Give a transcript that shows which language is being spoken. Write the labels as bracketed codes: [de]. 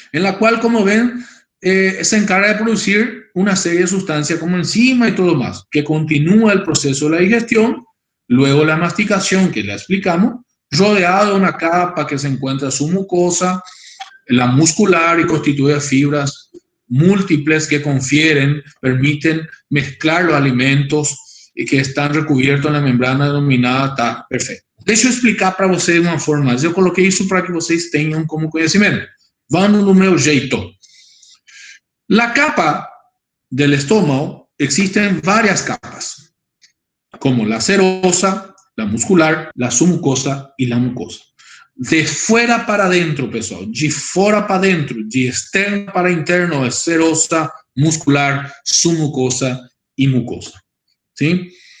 [es] En la cual, como ven, se encarga de producir una serie de sustancias como enzima y todo más, que continúa el proceso de la digestión, luego la masticación, que la explicamos, rodeado de una capa que se encuentra su mucosa, la muscular y constituye fibras múltiples que permiten mezclar los alimentos que están recubiertos en la membrana denominada TAC. Perfecto. [pt] Deixa eu explicar para vocês de uma forma mais. Eu coloquei isso para que vocês tenham como conhecimento. Vamos no meu jeito. [es] La capa del estómago, existen varias capas, como la serosa, la muscular, la submucosa y la mucosa. De fuera para adentro, [pt] pessoal, de fora para dentro, de externo para interno, [es] es serosa, muscular, submucosa y mucosa, ¿sí?